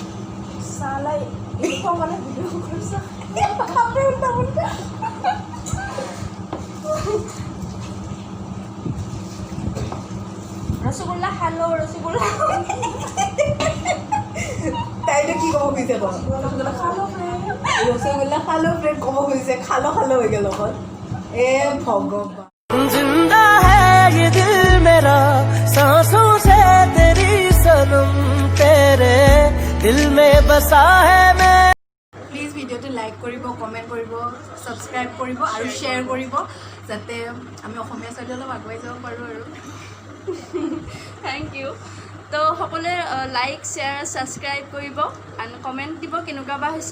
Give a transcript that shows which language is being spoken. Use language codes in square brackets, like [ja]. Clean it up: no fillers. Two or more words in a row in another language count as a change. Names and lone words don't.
[as] চালাই মানে ভিডিঅ' কৰিছা ৰসগোল্লা খালো, ৰসগোল্লা তাইতো কি ক'ব খুজিছে? ৰসগোল্লা খালো ৰসগোল্লা খালো ফ্ৰেণ্ড ক'ব খুজিছে, খালো হৈ গ'ল অকল। এ ভগৱান। [hi] जिंदा है ये दिल मेरा सांसों से तेरी सनम, तेरे दिल में बसा है मैं। [as] প্লিজ ভিডিঅ'টো লাইক কৰিব, কমেণ্ট কৰিব, ছাবস্ক্ৰাইব কৰিব আৰু শ্বেয়াৰ কৰিব, যাতে আমি অসমীয়া চাইডে অলপ আগুৱাই যাব পাৰোঁ আৰু। [en] Thank you. [as] তো সকলোৱে লাইক, শ্বেয়াৰ, ছাবস্ক্ৰাইব কৰিব আৰু কমেণ্ট দিব কেনেকুৱা বা হৈছে।